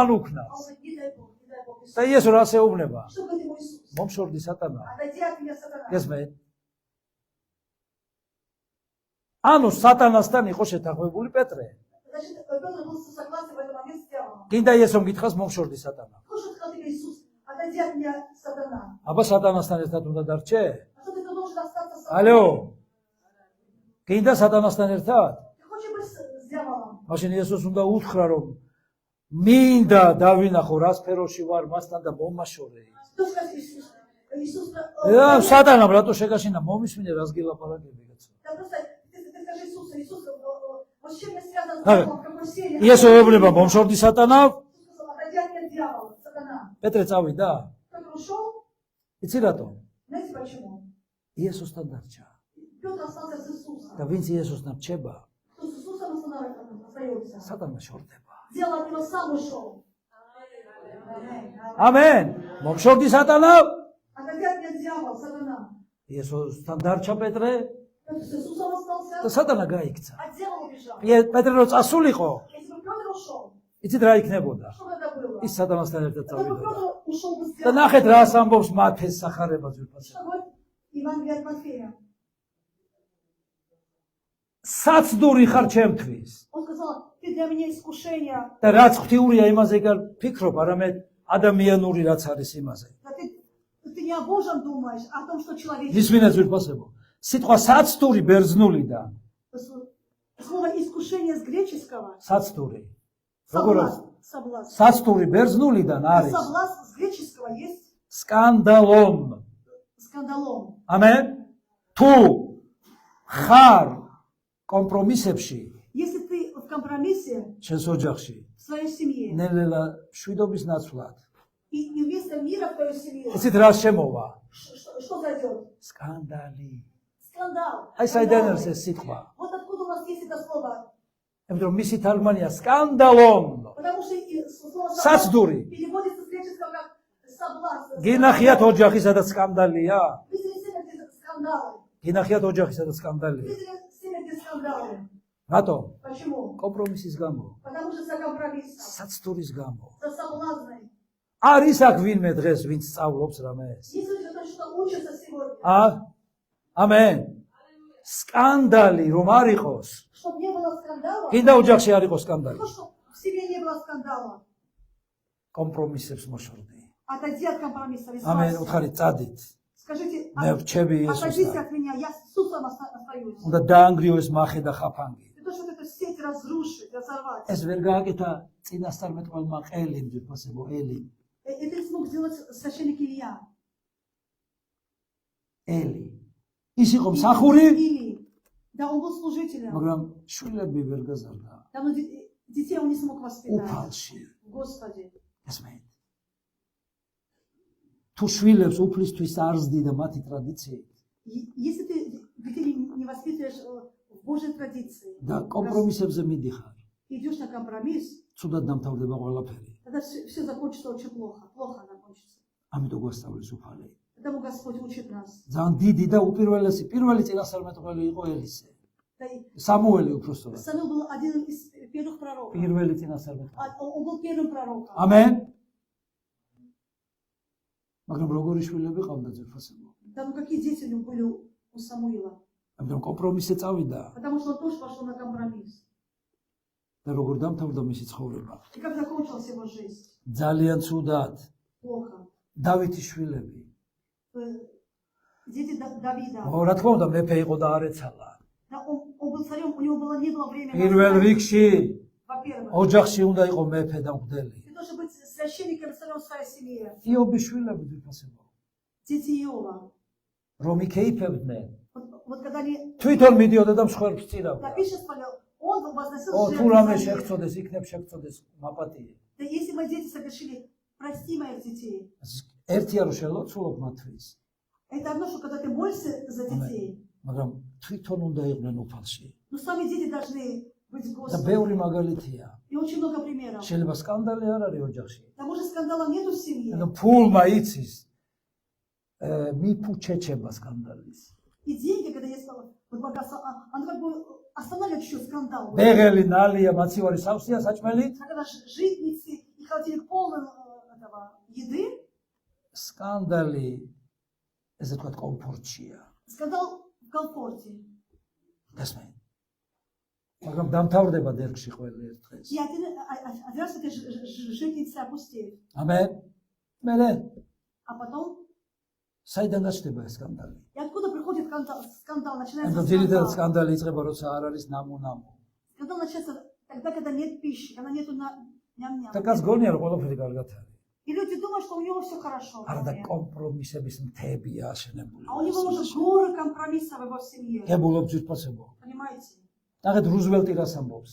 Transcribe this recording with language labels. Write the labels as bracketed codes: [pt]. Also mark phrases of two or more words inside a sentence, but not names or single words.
[ru] А он [ka] უკნას. [ru] говорит, не дай Бог, не дай Бог. [ka] და [ru] Иисус. [ka] იესო რას ეუბნება? [ru] Что говорит ему Иисус? [ka] მომშორდი სატანა. [ru] Отойди от меня, сатана. [ka] გესმენ? ანუ სატანასთან იყო შეთანხმებული პეტრე. [ru] Значит, Петр был согласен в этот момент с дьяволом. [ka] გინდა იესომ გითხრას მომშორდი სატანა. [ru] Слушай, сказал тебе Иисус, отойди от меня, сатана. [ka] აბა სატანასთან ერთად უნდა დარჩე? [ru] А что ты должен остаться с [ka] ალო. გინდა სატანასთან ერთად? [ru] Ты хочешь быть с дьяволом? [ka] მაშინ იესოს უნდა უთხრა რომ მინდა დავინახო რა სფეროში ვარ მასთან და მომაშორე. [ru] Что скажет Иисус? Иисус, [ka] და სატანამ რატო შეგაშინა მომისმინე რას გილაპარაკები კაცო. [ru] да просто ты скажи Иисусу, Иисус, вот с чем я связан с А, дьяволом, в какой сфере? [ka] იესო ეუბნება მომშორდი სატანა. [ru] Иисус сказал, отойди от меня, дьявол, сатана. [ka] პეტრე წავიდა. [ru] Петр ушел, [ka] იცი რატო? [ru] знаете почему? [ka] იესოსთან დარჩა. [ru] Петр остался с Иисусом. [ka] და ვინც იესოსთან რჩება, [ru] Кто с Иисусом остается? [ka] სატანმა შორდება. [ru] Дьявол от него сам ушел. [ka] ამენ. მომშორდი სატანა. [ru] Отойди от меня, дьявол, сатана. [ka] იესოსთან დარჩა პეტრე [ru] Петр с Иисусом остался, [ka] და სატანა გაიქცა. [ru] а дьявол убежал. [ka] პეტრე რო წასულიყო, [ru] Если бы Петр ушел, [ka] იცით რა იქნებოდა? [ru] что бы это было? [ka] ის სატანასთან ერთად [ru] Тогда бы [ka] წავიდა. [ru] Петр ушел бы с [ka] და [ru] дьяволом. [ka] ნახეთ რას ამბობს მათეს სახარება ძვირფასი. [ru] Что говорит Евангелие от Матфея? [ka] საცდური ხარ ჩემთვის. [ru] Он сказал, ты для меня искушение, [ka] და რაც ღვთიურია იმაზე კი არ ფიქრობ, არამედ ადამიანური რაც არის იმაზე. [ru] да ты не о Божьем думаешь, а о том, что человеческий. [ka] ისმინე ძვირფასებო. სიტყვა საცდური ბერძნულიდან [ru] Слово искушение с греческого. [ka] საცდური. როგორ [ru] Соблазн. [ka] საცდური ბერძნულიდან არის [ru] Соблазн с греческого есть [ka] სკანდალომ. [ru] скандалом. [ka] ამენ? თუ ხარ კომპრომისებში [ru] Если ты в компромиссе [ka] შენს ოჯახში, [ru] в своей семье, [ka] ნელ-ნელა შვიდობის ნაცვლად, [ru] и вместо мира в твою семью, [ka] იცით რა შემოვა? [ru] что зайдет? [ka] სკანდალი. [ru] Скандал. [ka] აი საიდან არის ეს სიტყვა? [ru] Вот откуда у нас есть это слово. [ka] იმიტომ რომ მისი თარგმანია სკანდალომ. [ru] Потому что слово [ka] საცდური. [ru] переводится с греческого как соблазн. [ka] გინახიათ ოჯახი სადაც სკანდალია? [ru] Видели семя, где скандалы? [ka] გინახიათ ოჯახი სადაც სკანდალია? [ru] Видели семя, где скандалы? [ka] რატომ? [ru] Почему? [ka] კომპრომისის გამო, [ru] Потому что за компромиссом, [ka] საცდურის გამო. [ru] за соблазной. [ka] არის აქ ვინმე დღეს ვინც სწავლობს რამეს? [ru] Если кто-то что учится сегодня, [ka] ამენ. სკანდალი რომ არ იყოს, [ru] чтобы не было скандала, [ka] კიდე ოჯახში არ იყოს სკანდალი. [ru] то, чтобы в семье не было скандала, [ka] კომპრომისებს მოშორდი. [ru] отойди от компромисса. [ka] ამენ უთხარით წადით. [ru] Скажите, [ka] მე ვრჩები [ru] отойдите [ka] იესოსთან. [ru] от меня, я с Иисусом остаюсь. [ka] უნდა დაანგრიოს მახე და ხაფანგი. [ru] Для того, чтобы эту сеть разрушить, разорвать. [ka] ეს ვერ გააკეთა წინასწარმეტყველმა ყელიმ ძირფასებო ელი. [ru] Это не смог сделать священник Илья. [ka] ელი. ის იყო მსახური, [ru] Или, да, он был служителем, [ka] მაგრამ შვილები ვერ გაზარდა. [ru] да, но детей он не смог воспитать. [ka] უფალში. [ru] Господи. [ka] ესმით. თუ შვილებს უფლისთვის არ ზდი და მათი ტრადიციით [ru] Если ты детей не воспитываешь в Божьей традиции, [ka] და კომპრომისებზე მიდიხარ, [ru] идешь на компромисс, [ka] ცუდად დამთავრდება ყველაფერი. [ru] тогда все закончится очень плохо. Плохо закончится. [ka] ამიტომ გვასწავლის უფალი. [ru] Поэтому Господь учит нас. [ka] ძალიან დიდი და უპირველესი, პირველი წინასწარმეტყველი იყო ელისე. [ru] Да, и [ka] სამუელი უпростоრად. [ru] Самуил был один из первых пророков. [ka] პირველი წინასწარმეტყველი. [ru] Он был первым пророком. [ka] ამენ. მაგრამ როგორი შვილები ყავდა ძირფასებო? [ru] Да, ну какие дети у него были у Самуила? [ka] ამიტომ კომპრომისზე წავიდა [ru] Потому что он тоже пошел на компромисс. [ka] და როგორ დამთავრდა მისი ცხოვრება. [ru] И как закончилась его жизнь? [ka] ძალიან ცუდად. [ru] Плохо. [ka] დავითის შვილები. [ru] Дети Давида. [ka] რა თქმა უნდა, მეფე იყო და არ ეცალა. [ru] Да, он был царем, у него не было времени. [ka] პირველ რიგში [ru] Во-первых, [ka] ოჯახში უნდა იყო მეფე და მღვდელი. [ru] для того, чтобы быть священником, царем в своей семье. [ka] იობის შვილები ძირფასებო. [ru] Дети Иова. [ka] რომ იქეიფებდნენ. [ru] Вот когда они [ka] თვითონ მიდიოდა და მსხვერპლს წირავდა. [ru] напишет, он возносил [ka] ო თუ [ru] жертву [ka] რამე [ru] за них. [ka] შეგწოდეს, იქნებ შეგწოდეს მაპატიე. [ru] Да если мои дети совершили, прости моих детей. [ka] ერთია რომ შელოცულობ მათთვის, [ru] Это одно, что когда ты молишься за детей, [ka] მაგრამ თვითონ უნდა იყვნენ უფალში. [ru] но сами дети должны быть [ka] და [ru] Господом. [ka] ბევრი მაგალითია. [ru] И очень много примеров. [ka] შეიძლება სკანდალი არ არის оჯახში. [ru] К тому же скандала нету в семье. [ka] ანუ ფულმა იცის მიფუჩეჩება სკანდალის. [ru] И деньги, когда есть вот богатство, оно как бы останавливает еще скандал. [ka] ბეღელი ნალია მაცივარი სავსეა საჭმელით. [ru] А когда житницы и холодильник полон этого еды, [ka] სკანდალი ესე თქვა კომფორტშია. [ru] скандал в комфорте. [ka] გასმენ. მაგრამ დამთავრდება დერგში ყველა ერთ დღეს. [ru] И один раз этой житницы опустеет. [ka] ამენ. მერე [ru] А потом, [ka] საიდან გაჩნდება ეს სკანდალი? [ru] и откуда приходит скандал? Начинается [ka] ანუ ძირითადად [ru] скандал. [ka] სკანდალი იწყება როცა არ არის ნამუ-ნამუ. [ru] Скандал начинается тогда, когда нет пищи, когда нету ням-ням. [ka] და კაც გონია რომ ყველაფერი კარგად არის. [ru] И люди думают, что у него все хорошо. в [ka] არა და [ru] семье. [ka] კომპრომისების მთებია აშენებული. [ru] А у него уже горы компромиссов в его семье. [ka] გებულობ ძირფასებო. [ru] Понимаете? [ka] ნახეთ რუზველტი რას ამბობს.